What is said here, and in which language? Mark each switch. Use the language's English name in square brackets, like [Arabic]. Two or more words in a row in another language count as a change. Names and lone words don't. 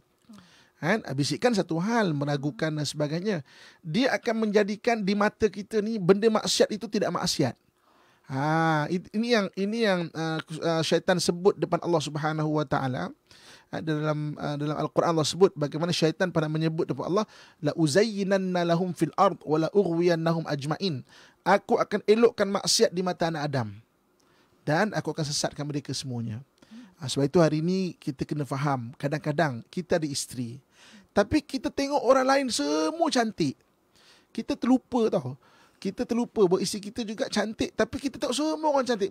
[Malay] Bisikan satu hal, meragukan dan sebagainya. Dia akan menjadikan di mata kita ni benda maksiat itu tidak maksiat. Ini yang syaitan sebut depan Allah [Arabic] سبحانه وتعالى. [Malay] Dalam Al-Quran Allah sebut bagaimana syaitan pernah menyebut depan Allah, [Arabic] لأزينن لهم في الأرض ولأغوينهم أجمعين. [Malay] Aku akan elokkan maksiat di mata anak Adam dan aku akan sesatkan mereka semuanya. Sebab itu hari ini kita kena faham, kadang-kadang kita ada isteri, tapi kita tengok orang lain semua cantik. Kita terlupa tau. Kita terlupa bahawa isteri kita juga cantik, tapi kita tengok semua orang cantik.